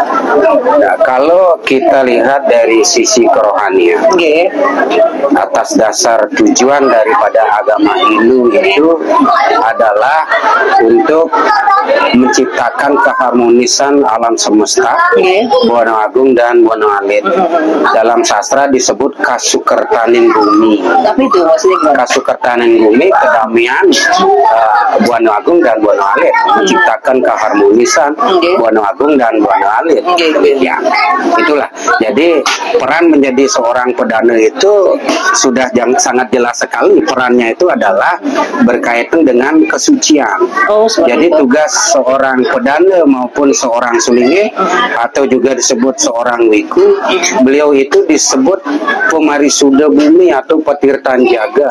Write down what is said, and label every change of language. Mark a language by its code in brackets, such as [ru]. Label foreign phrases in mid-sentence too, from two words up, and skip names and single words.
[id] Nah, kalau kita lihat dari sisi kerohanian, atas dasar tujuan daripada agama Hindu itu adalah untuk menciptakan keharmonisan alam semesta, Buana Agung dan Buana Alit. Dalam sastra disebut [ban] kasukertaning bumi. [id] Tapi itu maksudnya [ban] Kasukertaning bumi, [id] kedamaian Buana Agung dan Buana Alit, menciptakan keharmonisan Buana Agung dan Buana Alit. Ya, itulah. Jadi peran menjadi seorang pedana itu sudah sangat jelas sekali. Perannya itu adalah berkaitan dengan kesucian. Jadi tugas seorang pedana maupun seorang sulinge atau juga disebut seorang wiku, beliau itu disebut pemarisuda bumi atau petirtan jaga.